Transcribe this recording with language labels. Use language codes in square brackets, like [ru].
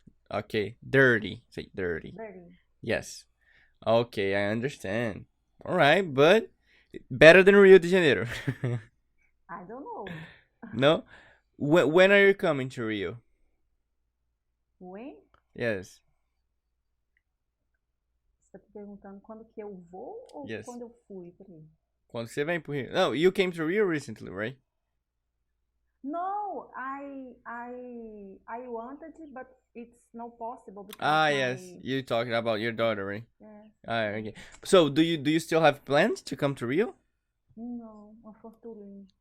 [en] Okay, dirty. Say dirty. Dirty. Yes. Okay, I understand. All right, but better than Rio de Janeiro. I don't know. No? When are you coming to Rio? When? Yes. [pt] Você tá perguntando quando que eu vou ou quando eu fui para Rio? Quando você vem pro Rio? [en] No, you came to Rio recently, right? No, I wanted it, but it's not possible because yes, you talking about your daughter, right? Yeah. Okay. So, do you still have plans to come to Rio? No, unfortunately.